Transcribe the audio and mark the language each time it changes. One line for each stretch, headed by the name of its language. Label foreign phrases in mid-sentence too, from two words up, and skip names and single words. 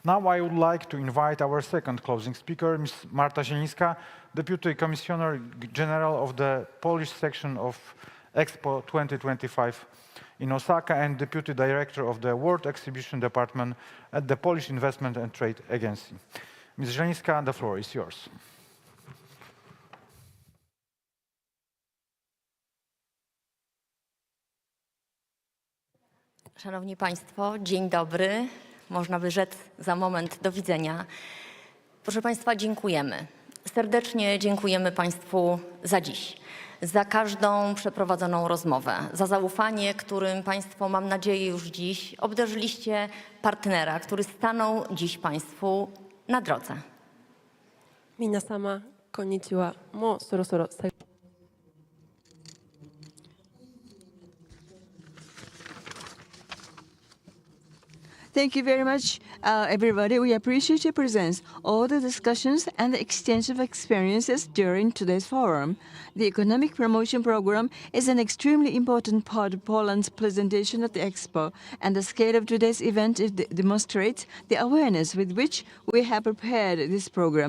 English: Now I would like to invite our second closing speaker, Ms. Marta Zielińska, Deputy Commissioner General of the Polish section of Expo 2025 in Osaka and Deputy Director of the World Exhibition Department at the Polish Investment and Trade Agency. Ms. Zielińska, the floor is yours.
Polish: Szanowni Państwo, dzień dobry. Można by rzec za moment do widzenia. Proszę Państwa, dziękujemy. Serdecznie dziękujemy Państwu za dziś, za każdą przeprowadzoną rozmowę, za zaufanie, którym Państwo, mam nadzieję, już dziś obdarzyliście partnera, który stanął dziś Państwu na drodze.
Japanese: 皆様、こんにちは。もうそろそろ最後。
English: Thank you very much, everybody. We appreciate your presence, all the discussions and the exchange of experiences during today's forum. The Economic Promotion Program is an extremely important part of Poland's presentation at the Expo, and the scale of today's event demonstrates the awareness with which we have prepared this program.